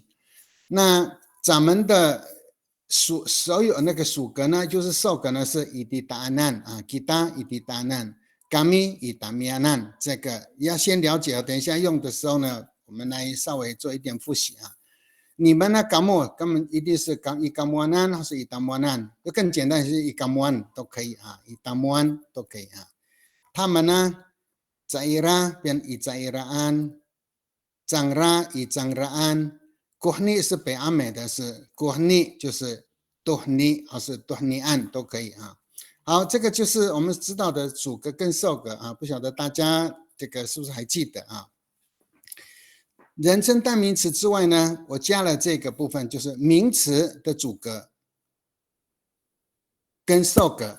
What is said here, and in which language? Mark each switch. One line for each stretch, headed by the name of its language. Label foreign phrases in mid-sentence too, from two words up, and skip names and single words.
Chinese: 那咱们的所有那个属格呢，就是受格呢是以迪达难啊 ，kita 以迪达难 ，kami 以达米亚难，这个要先了解，等一下用的时候呢，我们来稍微做一点复习啊。你们呢，kamu 根本一定是以kamuanan或是以damuanan，就更简单是以 kamuan 都可以啊，以 damuan 都可以啊。他们呢 ，zaira 变以 zairaan，zangra 以 zangraan。Kohni 是北阿美的，是 Kohni 就是 Dohni 或是 Dohnian 都可以啊。好，这个就是我们知道的主格跟受格啊，不晓得大家这个是不是还记得啊？人称代名词之外呢，我加了这个部分，就是名词的主格跟受格。